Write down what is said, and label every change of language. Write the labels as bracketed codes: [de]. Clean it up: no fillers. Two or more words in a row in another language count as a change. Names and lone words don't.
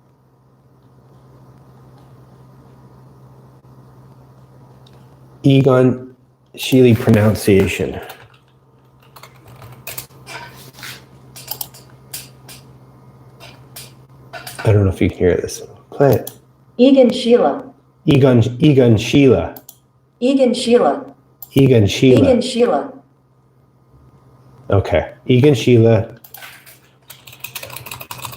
[en] Egon Schiele pronunciation. I don't know if you can hear this. Play it. Egon Schiele. Egon Schiele. Egon Schiele. Egon Schiele. Egon Schiele. Okay. Egon Schiele.